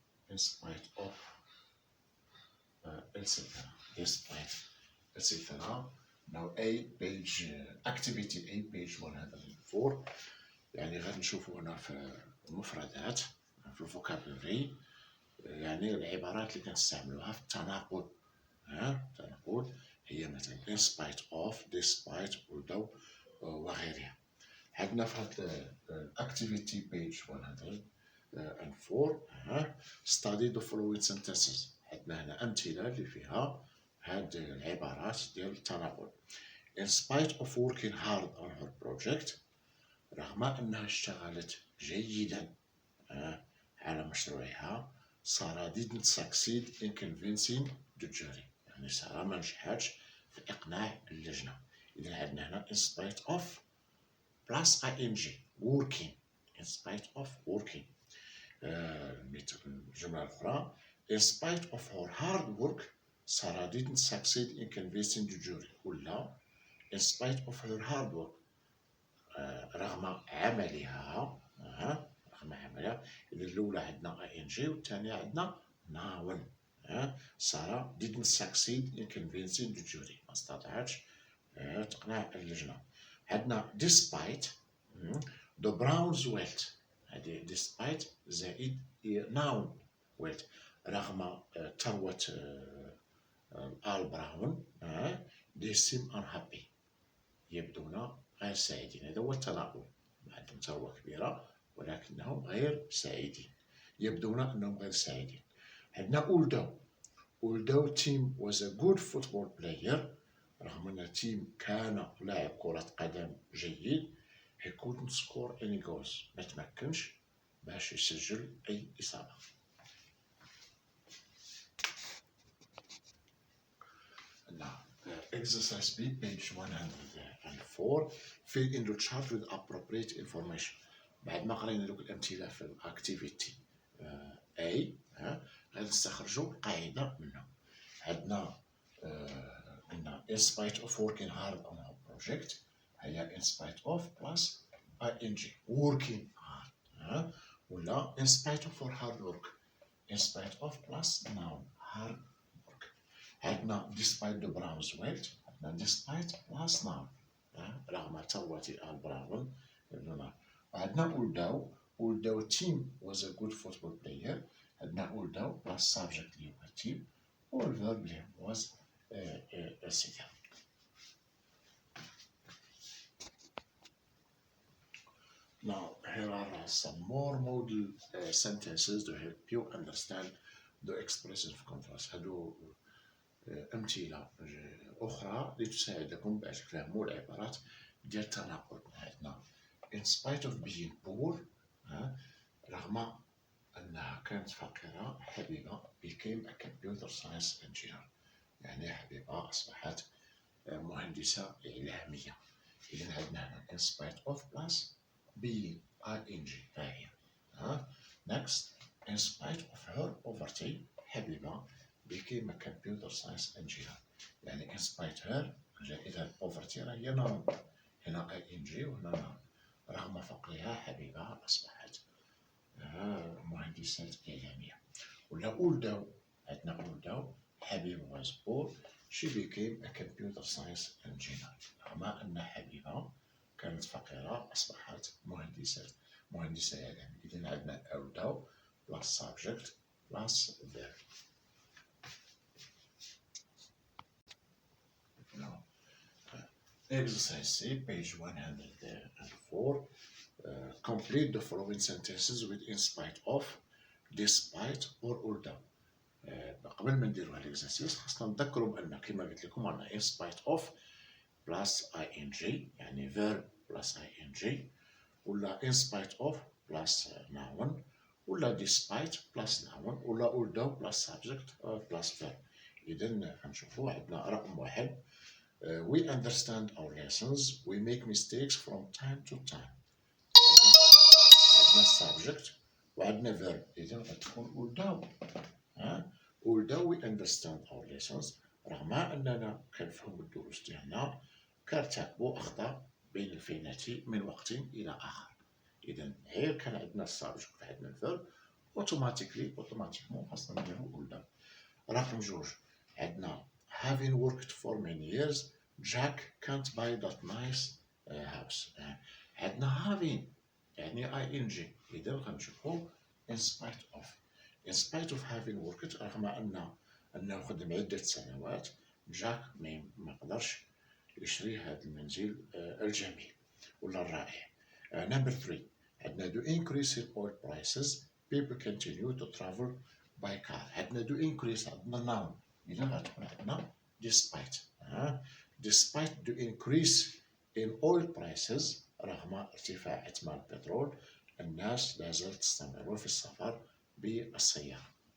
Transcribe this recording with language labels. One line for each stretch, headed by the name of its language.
English: In spite of السترة. Despite السترة. Now A page activity A page 104.
Arabic: يعني غادي نشوفوا هنا في المفردات في الفوكابولري، يعني العبارات اللي كنستعملوها في التناقض. التناقض هي مثلا in spite of, despite, although وغيرها. عندنا في هاد
English: activity page 104 study the following sentences.
Arabic: عندنا هنا أمثلة اللي فيها هاد العبارات ديال التناقض.
English: In spite of working hard on her project،
Arabic: رغم أنها اشتغلت جيدا على مشروعها،
English: سارة didn't succeed in convincing the jury.
Arabic: يعني سارة ما نجحتش في إقناع اللجنة. إذا عندنا هنا
English: in spite of plus ing working. in spite of working.
Arabic: الجملة الأخرى
English: in spite of her hard work سارة didn't succeed in convincing the jury.
Arabic: ولا
English: in spite of her hard work
Arabic: رغم عملها إذا الأولى عندنا ing والثانية عندنا noun.
English: سارة didn't succeed in convincing the jury.
Arabic: ما استطاعتش تقنع اللجنة.
English: عندنا despite the Browns wealth.
Arabic: هذه despite زائد noun wealth. رغم ثروة آل براون
English: they seem unhappy.
Arabic: يبدون غير سعيدين. هذا هو التناقض. عندهم ثروة كبيرة ولكنهم غير سعيدين. يبدون أنهم غير سعيدين.
English: عندنا although Tim was a good football player،
Arabic: رغم أن تيم كان لاعب كرة قدم جيد،
English: he couldn't score any goals.
Arabic: ما تمكنش باش يسجل أي إصابة.
English: Now, exercise B, page 104. Fill in the chart with appropriate information.
Arabic: بعد ما قرينا دوك الأمثلة في الأكتيفيتي A غادي نستخرجوا قاعدة منها. عندنا قلنا
English: in spite of working hard on our project، هي in spite of plus ing working hard. ولا in spite of her hard work in spite of plus noun hard work. عندنا despite the Browns wealth، عندنا despite plus noun
Arabic: رغم ثروة آل براون.
English: عندنا although Tim was a good football player، عندنا although plus subject اللي هو Tim والverb اللي was الصفة. Now here are some more model sentences to help you understand the expression of contrast.
Arabic: هادو أمثلة أخرى لتساعدكم باش تفهموا العبارات ديال التناقض.
English: عندنا in spite of being poor،
Arabic: رغم أنها كانت فقيرة،
English: حبيبة became a computer science engineer.
Arabic: يعني حبيبة أصبحت مهندسة إعلامية.
English: إذا عندنا هنا in spite of plus being ing فاعل. Next, in spite of her poverty، حبيبة became a computer science engineer.
Arabic: يعني in spite her إذا poverty هي noun، هنا ing وهنا noun. رغم فقرها حبيبة أصبحت مهندسة إعلامية.
English: ولا although عندنا although حبيبة was poor she became a computer science engineer.
Arabic: رغم أن حبيبة كانت فقيرة أصبحت مهندسة إعلامية.
English: إذن عندنا although plus subject plus verb. Now, exercise C, page 104. Complete the following sentences with in spite of, despite or although.
Arabic: قبل ما نديرو هاد الإكزرسيس خاصنا نذكرو بأن كيما قلت لكم عندنا in spite of plus ing يعني verb plus ing، ولا in spite of plus noun، ولا despite plus noun، ولا although plus subject plus verb. إذن غنشوفو عندنا رقم واحد
English: we understand our lessons we make mistakes from time to time.
Arabic: عندنا subject وعندنا verb. إذن غتكون although.
English: Although we understand our lessons
Arabic: رغم أننا كنفهموا الدروس ديالنا كنرتكبوا أخطاء بين الفينات من وقت إلى آخر. إذا غير كان عندنا السابجكت عندنا الفيرب اوتوماتيكمون خاصنا نديرو قدام.
English: رقم جوج عندنا having worked for many years Jack can't buy that nice house.
Arabic: عندنا having يعني ing. إذا غنشوفو
English: in spite of having worked
Arabic: رغم أنه خدم عدة سنوات جاك ما قدرش يشري هذا المنزل الجميل ولا الرائع.
English: Number 3 عندنا do increase in oil prices people continue to travel by car. عندنا do increase عندنا noun.
Arabic: إذا غتكون عندنا
English: despite the increase in oil prices
Arabic: رغم ارتفاع أثمان البترول الناس لا زالت تستمر في السفر بالسيارة.